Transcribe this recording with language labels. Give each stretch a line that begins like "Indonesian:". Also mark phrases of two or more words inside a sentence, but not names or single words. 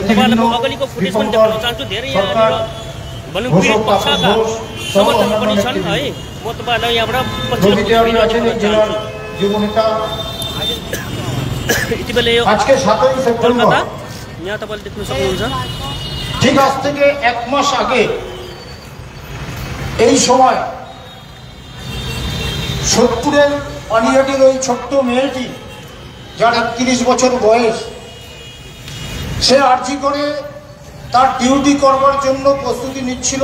Nepali: तपाईँलाई म अगाडिको फुटेज पनि देखाउन चाहन्छु। धेरै यहाँनिर भनौँ पीडित पक्षका समर्थक पनि छन् है। म तपाईँलाई यहाँबाट पछिल्लो यति बेला यो कोलकाता यहाँ तपाईँले देख्न सक्नुहुन्छ।
Bangla: ঠিক আজ থেকে 1 মাস আগে এই সময় 70-এর পানিহাটির ওই ছোট্ট মেয়েটি যার 31 বছর বয়স, সে আরজি করে তার ডিউটি করবার জন্য প্রস্তুতি নিচ্ছিল।